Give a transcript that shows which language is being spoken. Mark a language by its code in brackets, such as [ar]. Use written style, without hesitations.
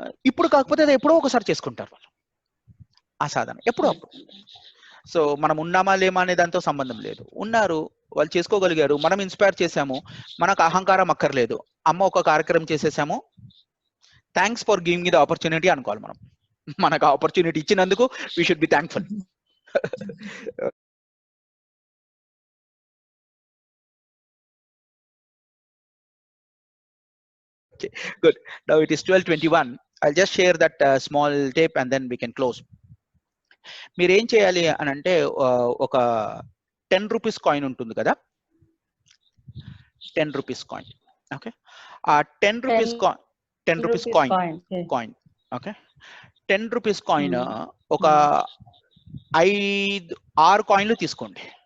[te] ఇప్పుడు కాకపోతే అది ఎప్పుడో ఒకసారి చేసుకుంటారు వాళ్ళు ఆ సాధన, ఎప్పుడో అప్పుడు. సో మనం ఉన్నామా లేమా అనే దాంతో సంబంధం లేదు, ఉన్నారు వాళ్ళు చేసుకోగలిగారు, మనం ఇన్స్పైర్ చేసాము, మనకు అహంకారం అక్కర్లేదు. అమ్మ ఒక కార్యక్రమం చేసేసాము, [en] thanks for giving the opportunity [te] అనుకోవాలి మనం. మనకు ఆపర్చునిటీ ఇచ్చినందుకు [en] we should be thankful. Okay, good. Now it is 12:21. I'll just share that small tape and then we can close. [te] మీరు ఏం చేయాలి అని అంటే ఒక 10 రూపీస్ కాయిన్ ఉంటుంది కదా, 10 రూపీస్ కాయిన్. ఓకే, ఆ 10 rupees coin okay, 10 rupees coin ఒక 6 కాయిన్లు తీసుకోండి.